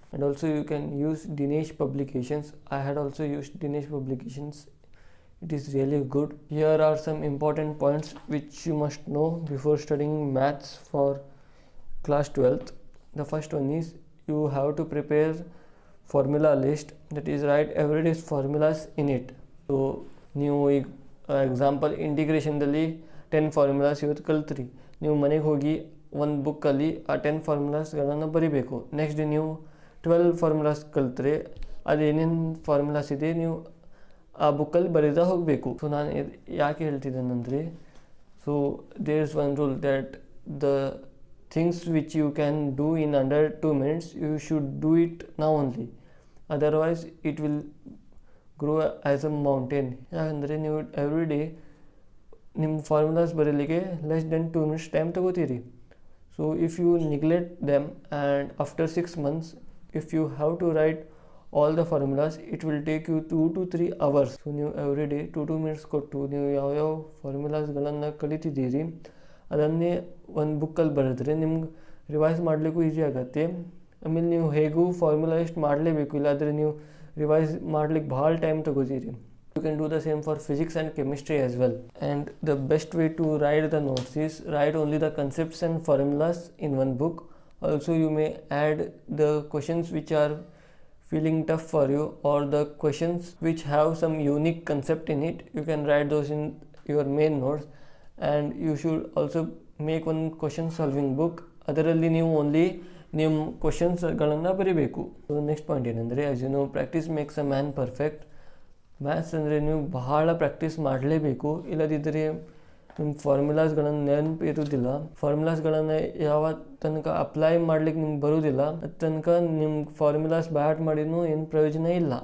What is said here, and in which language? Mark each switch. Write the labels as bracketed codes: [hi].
[en] And also you can use Dinesh Publications. I had also used Dinesh Publications. It is really good. Here are some important points which you must know before studying maths for class 12th. The first one is you have to prepare formula list, that is write everyday's formulas in it. [kn] So ನೀವು ಈಗ example ಇಂಟಿಗ್ರೇಷನ್ದಲ್ಲಿ 10 formulas ಇವತ್ತು ಕಲ್ತ್ರಿ, ನೀವು ಮನೆಗೆ ಹೋಗಿ ಒಂದು ಬುಕ್ಕಲ್ಲಿ ಆ 10 ಫಾರ್ಮುಲಾಸ್ಗಳನ್ನು ಬರಿಬೇಕು. ನೆಕ್ಸ್ಟ್ ಡೇ ನೀವು 12 ಫಾರ್ಮುಲಾಸ್ ಕಲ್ತ್ರೆ ಅದೇನೇನು ಫಾರ್ಮುಲಾಸ್ ಇದೆ ನೀವು ಆ ಬುಕ್ಕಲ್ಲಿ ಬರೀತಾ ಹೋಗಬೇಕು. [en] so [kn] ನಾನು ಯಾಕೆ ಹೇಳ್ತಿದ್ದೇನೆಂದರೆ, [en] So there is one rule that the things which you can do in under 2 minutes you should do it now only, otherwise it will grow as a mountain. [kn] ಯಾಕಂದರೆ ನೀವು ಎವ್ರಿ ಡೇ ನಿಮ್ಮ formulas ಬರೀಲಿಕ್ಕೆ [en] less than [kn] 2 minutes time ತಗೋತೀರಿ. [en] So if you neglect them and after 6 months if you have to write all the formulas it will take you 2 to 3 hours. [kn] So ನೀವು [en] every day 2 minutes [kn] ಕೊಟ್ಟು ನೀವು ಯಾವ್ಯಾವ ಫಾರ್ಮುಲಾಸ್ಗಳನ್ನು ಕಲಿತಿದ್ದೀರಿ ಅದನ್ನೇ ಒಂದು ಬುಕ್ಕಲ್ಲಿ ಬರೆದ್ರೆ ನಿಮ್ಗೆ ರಿವೈಸ್ ಮಾಡಲಿಕ್ಕೂ ಈಸಿ ಆಗುತ್ತೆ. ಆಮೇಲೆ ನೀವು ಹೇಗೂ ಫಾರ್ಮುಲಾ ಎಷ್ಟು ಮಾಡಲೇಬೇಕು, ಇಲ್ಲಾಂದರೆ ನೀವು ರಿವೈಸ್ ಮಾಡ್ಲಿಕ್ಕೆ ಭಾಳ time ತಗೋತೀರಿ. [en] You can do the same for physics and chemistry as well. And the best way to write the notes is write only the concepts and formulas in one book Also, you may add the questions which are feeling tough for you, or the questions which have some unique concept in it. You can write those in your main notes, and you should also make one question solving book. [kn] ಅದರಲ್ಲಿ ನೀವು only ನಿಮ್ಮ ಕ್ವಶನ್ಸ್ಗಳನ್ನು ಬರೀಬೇಕು. So next point ಏನಂದರೆ, [en] As you know, practice makes a man perfect. [kn] Maths ಅಂದರೆ ನೀವು ಬಹಳ practice ಮಾಡಲೇಬೇಕು, ಇಲ್ಲದಿದ್ದರೆ ನಿಮ್ಮ ಫಾರ್ಮುಲಾಸ್ಗಳನ್ನು ನೆನಪು ಇರೋದಿಲ್ಲ. ಫಾರ್ಮುಲಾಸ್ಗಳನ್ನು ಯಾವ ತನಕ ಅಪ್ಲೈ ಮಾಡ್ಲಿಕ್ಕೆ ನಿಮ್ಗೆ ಬರೋದಿಲ್ಲ, ಅದು ತನಕ ನಿಮ್ಮ ಫಾರ್ಮುಲಾಸ್ ಬ್ಯಾಟ್ ಮಾಡಿನೂ ಏನು ಪ್ರಯೋಜನ ಇಲ್ಲ.